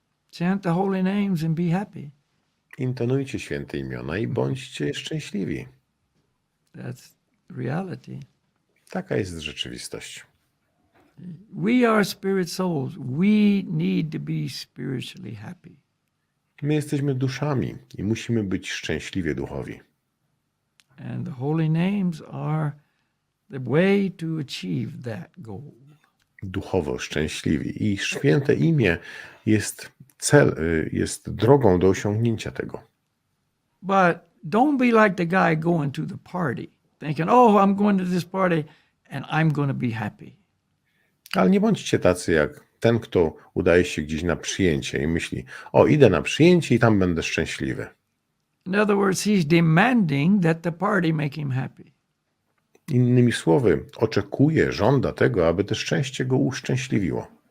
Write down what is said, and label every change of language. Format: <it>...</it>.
<en>Chant the holy names and be happy.</en> <pl>Intonujcie święte imiona i bądźcie szczęśliwi.</pl> <en>That's reality.</en> <pl>Taka jest rzeczywistość.</pl> <en>We are spirit souls. We need to be spiritually happy.</en> <pl>My jesteśmy duszami i musimy być szczęśliwie duchowi.</pl> <en>And the holy names are the way to achieve that goal.</en> <pl>Duchowo szczęśliwi. I święte imię jest jest drogą do osiągnięcia tego.</pl> <en>But don't be like the guy going to the party, thinking, oh, I'm going to this party and I'm going to be happy.</en> <pl>Ale nie bądźcie tacy jak ten, kto udaje się gdzieś na przyjęcie i myśli, o, idę na przyjęcie i tam będę szczęśliwy.</pl> <en>In other words, he's demanding that the party make him happy.</en> <pl>Innymi słowy, oczekuje, żąda tego, aby to szczęście go uszczęśliwiło.</pl>